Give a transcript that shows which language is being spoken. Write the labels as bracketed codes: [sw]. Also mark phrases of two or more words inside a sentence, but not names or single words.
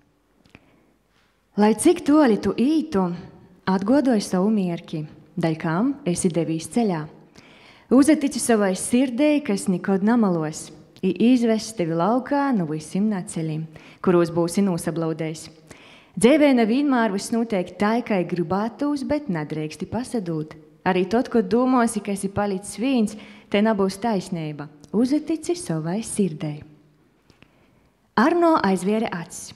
[ltg] Lai cik toļi tu ītu, atgodoju savu mierki, daļ kam esi devīs ceļā. Uzatici savai sirdei, kas nikod namalos, i izvest tevi laukā no visiem naceļiem, kuros būsi nosablaudējis. Dzēvē nevienmēr viss notiek tā, kā gribētos, bet nedrēksti pasadūt. Arī tad, kad domāsi, ka esi palicis vīns, te nebūs taisnība. Uzatici savai sirdei. Arno aizviere acis.